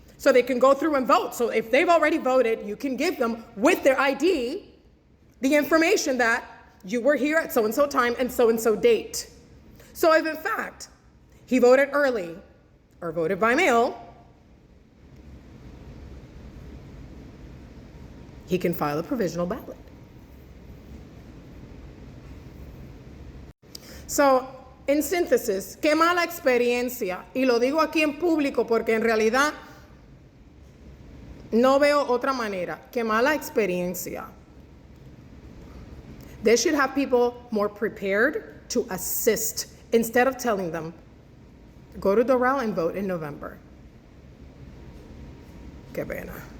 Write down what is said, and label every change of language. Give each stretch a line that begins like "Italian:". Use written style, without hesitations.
English: so they can go through and vote. So if they've already voted, you can give them with their ID the information that you were here at so-and-so time and so date. So if in fact he voted early or voted by mail, he can file a provisional ballot.
Spanish: So, en síntesis, qué mala experiencia. Y lo digo aquí en público porque en realidad no veo otra manera. Qué mala experiencia.
English: They should have people more prepared to assist instead of telling them, go to Doral and vote in November.
Spanish: Qué pena.